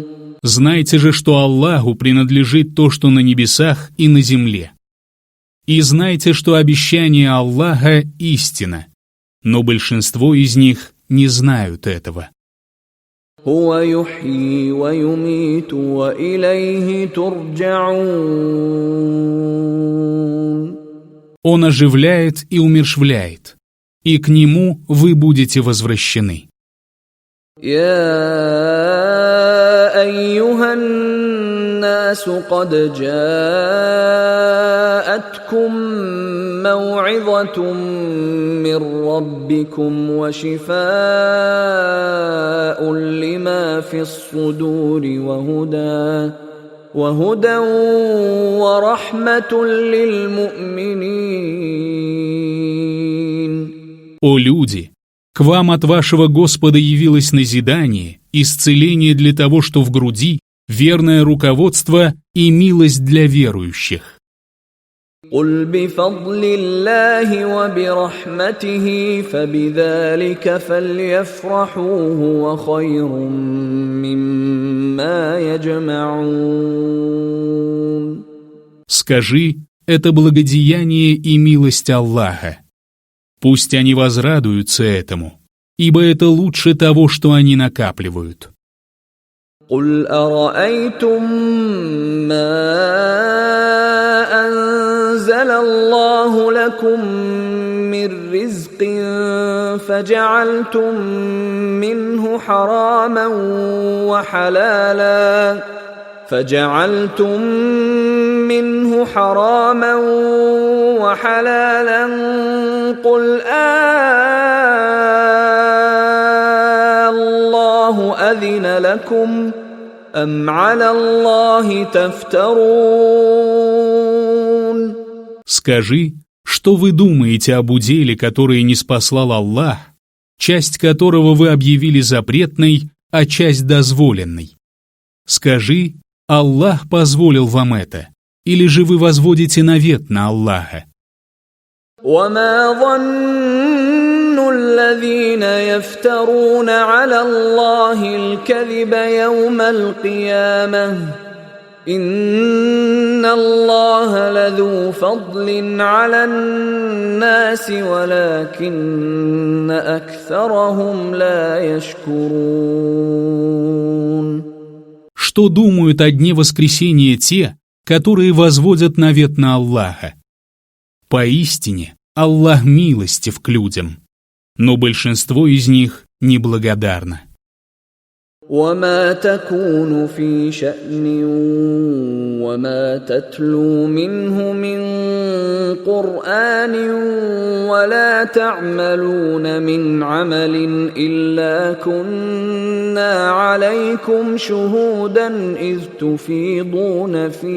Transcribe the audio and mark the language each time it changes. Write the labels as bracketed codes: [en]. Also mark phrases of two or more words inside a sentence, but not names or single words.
[ru] Знайте же, что Аллаху принадлежит то, что на небесах и на земле. И знайте, что обещание Аллаха – истина, но большинство из них не знают этого. [ar] هو يحيي ويميت وإليه ترجعون. [ru] Он оживляет и умерщвляет, и к Нему вы будете возвращены. [ar] يا أيها الناس قد جاءتكم موعظة من ربكم وشفاء لما في الصدور وهدى ورحمة للمؤمنين. [ru] О люди! К вам от вашего Господа явилось назидание, исцеление для того, что в груди, верное руководство и милость для верующих. [ar] قل بفضل الله وبرحمته فبذلك فليفرحوا هو خير مما يجمعون. [ru] Скажи, это благодеяние и милость Аллаха. Пусть они возрадуются этому, ибо это лучше того, что они накапливают. [ar] قل أرأيتم ما أنزل الله لكم من رزق فجعلتم منه حراما وحلالا قل الله أذن لكم أم على الله تفترون. [ru] Скажи, что вы думаете об уделе, который ниспослал Аллах, часть которого вы объявили запретной, а часть дозволенной? Скажи, Аллах позволил вам это, или же вы возводите навет на Аллаха? [ar] وما ظن الذين يفترون على الله الكذب يوم القيامة إن الله لذو فضل على الناس ولكن أكثرهم لا يشكرون. [ru] Что думают о дне воскресения те, которые возводят навет на Аллаха? Поистине, Аллах милостив к людям, но большинство из них неблагодарно. [ar] وما تكون في شأن وما تتلو منه من قرآن ولا تعملون من عمل إلا كنا عليكم شهودا إذ تفيضون